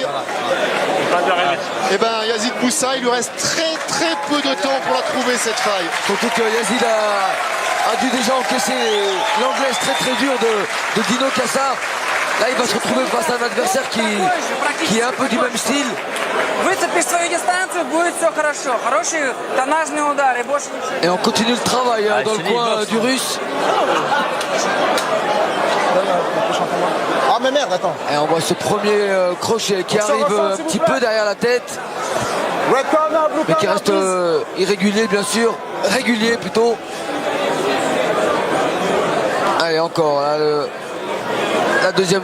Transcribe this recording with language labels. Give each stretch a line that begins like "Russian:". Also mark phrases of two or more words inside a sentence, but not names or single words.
French: Et ben Yazid Boussa, il lui reste très peu de temps pour la trouver cette faille. Surtout que Yazid a dû déjà encaisser l'anglaise très dure de Dino Kassar. Là, il va se retrouver face à un adversaire qui est un peu du même style.
Russian: Выцепишь свою дистанцию, будет все хорошо. Хороший тоннажный удар и больше ничего.
French: Et on continue le travail dans le coin du russe. Ah mais merde, attends. Et on voit ce premier crochet qui arrive un petit peu derrière la tête,
English: Red corner, blue
French: mais qui
English: corner,
French: reste
English: please.
French: irrégulier bien sûr, régulier plutôt. Allez encore, là, la deuxième